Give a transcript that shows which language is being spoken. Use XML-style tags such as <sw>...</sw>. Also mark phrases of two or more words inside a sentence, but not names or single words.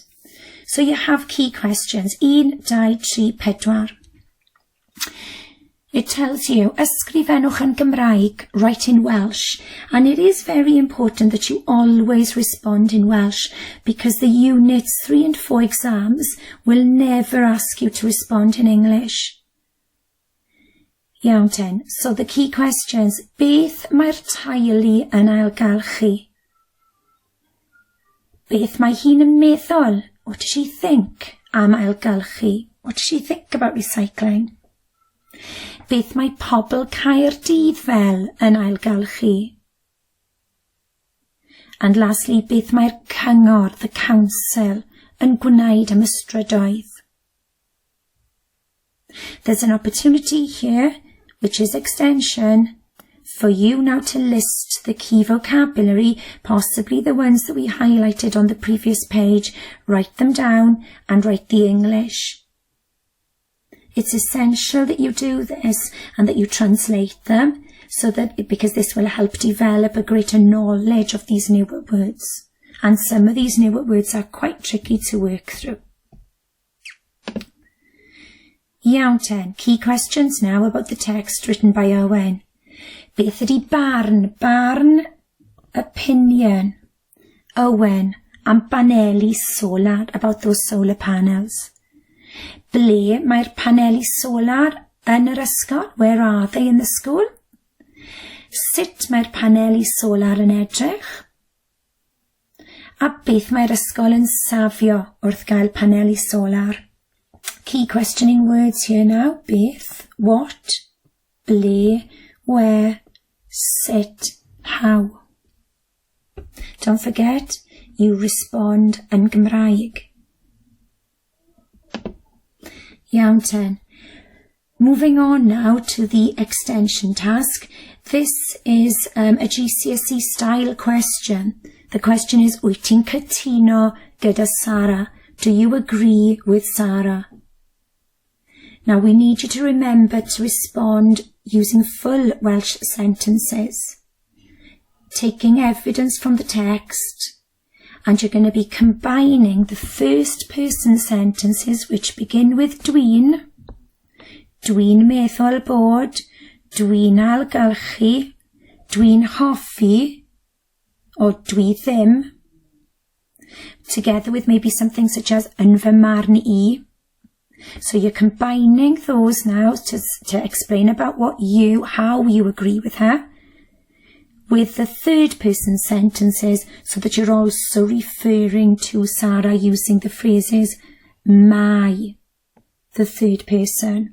<en>So you have key questions. 1, 2, 3, 4. It tells you,</en> <cy>ysgrifennwch yn Gymraeg,</cy> <en>write in Welsh. And it is very important that you always respond in Welsh, because the units 3 and 4 exams will never ask you to respond in English.</en> <cy>Iawn ten.</cy> <en>So the key questions.</en> <cy>Beth mae'r teulu yn ailgylchu? Beth mae hi'n meddwl?</cy> <en>What does she think</en> <cy>am ailgylchu?</cy> <en>What does she think about recycling?</en> <cy>Beth mae pobl Caerdydd fel yn ailgylchu?</cy> <en>And lastly,</en> <cy>beth mae'r cyngor,</cy> <en>the council,</en> <cy>yn gwneud am y strydoedd?</cy> <en>There's an opportunity here, which is extension, for you now to list the key vocabulary, possibly the ones that we highlighted on the previous page, write them down and write the English. It's essential that you do this and that you translate them, because this will help develop a greater knowledge of these newer words. And some of these newer words are quite tricky to work through.</en> <cy>Iawn ten,</cy> <en>key questions now about the text written by Owen.</en> <cy>Beth ydi barn? Barn, opinion.</cy> <en>Owen,</en> <cy>am paneli solar,</cy> <en>about those solar panels.</en> <cy>Ble mae'r paneli solar yn yr ysgol?</cy> <en>Where are they in the school?</en> <cy>Sut mae'r paneli solar yn edrych? A beth mae'r ysgol yn safio wrth gael paneli solar?</cy> <en>Key questioning words here now. Beth, what, ble, where, sut, how. Don't forget, you respond</en> <cy>yn Cymraeg. Iawn ten.</cy> <en>Moving on now to the extension task. This is a GCSE style question. The question is,</en> <cy>wyt ti'n cytuno gyda Sarah?</cy> <en>Do you agree with Sarah? Now we need you to remember to respond using full Welsh sentences, taking evidence from the text, and you're going to be combining the first person sentences which begin with</en> <cy>dwi'n meddwl bod, dwi'n algylchu, dwi'n hoffi,</cy> <en>or</en> <cy>dwi ddim,</cy> <en>together with maybe something such as</en> <cy>yn fy marn I.</cy> <en>So you're combining those now to explain about how you agree with her, with the third person sentences, so that you're also referring to Sarah using the phrases my, the third person.</en>